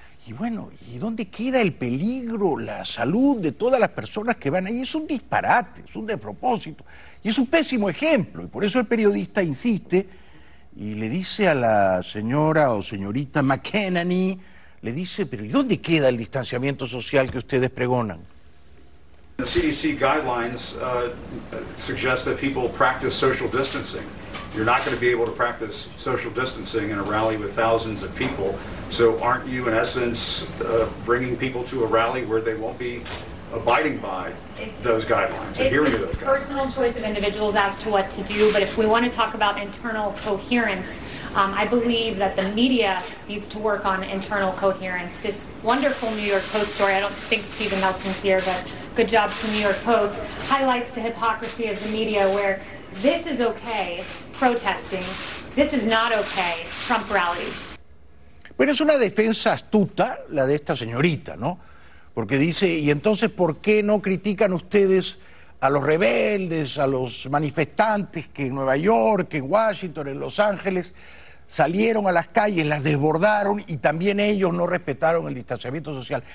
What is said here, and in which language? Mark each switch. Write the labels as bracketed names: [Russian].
[Spanish] Y bueno, ¿y dónde queda el peligro, la salud de todas las personas que van ahí? Es un disparate, es un despropósito. Y es un pésimo ejemplo. Y por eso el periodista insiste y le dice a la señora o señorita McEnany, le dice, pero ¿y dónde queda el distanciamiento social que ustedes pregonan? [English] The CDC guidelines suggest that people practice social distancing. You're not going to be able to practice social distancing in a rally with thousands of people. So aren't you, in essence, bringing people to a rally where they won't be abiding by those guidelines, adhering to those guidelines? Personal choice of individuals as to what to do, but if we want to talk about internal coherence, I believe that the media needs to work on internal coherence. This wonderful New York Post story, I don't think Stephen Nelson's here, but good job to New York Post, highlights the hypocrisy of the media where this is okay, protesting, this is not okay, Trump rallies. [Spanish] Bueno, es una defensa astuta la de esta señorita, ¿no? Porque dice, ¿y entonces por qué no critican ustedes a los rebeldes, a los manifestantes que en Nueva York, en Washington, en Los Ángeles salieron a las calles, las desbordaron y también ellos no respetaron el distanciamiento social?